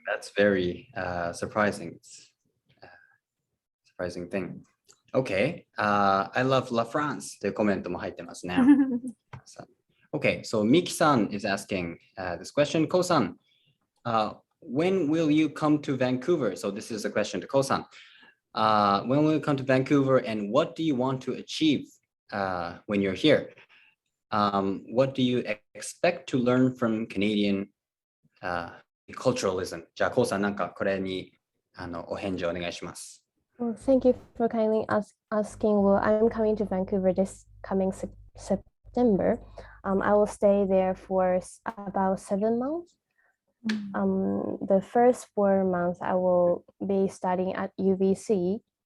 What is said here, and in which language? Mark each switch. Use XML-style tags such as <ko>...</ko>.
<en>That's very surprising. Surprising thing. Okay, I love La France</en> <ja>というコメントも入ってますね。</ja> <en>Okay, so Miki-san is asking this question. Ko-san, when will you come to Vancouver? So this is a question to Ko-san. When will you come to Vancouver and what do you want to achieve when you're here? What do you expect to learn from Canadian culturalism?</en> <ja>じゃあ、Ko-san、なんかこれにお返事をお願いします。</ja> <en>Well, thank you for kindly asking. Well, I'm coming to Vancouver this coming September. I will stay there for about 7 months. The first 4 months I will be studying at UBC.</en>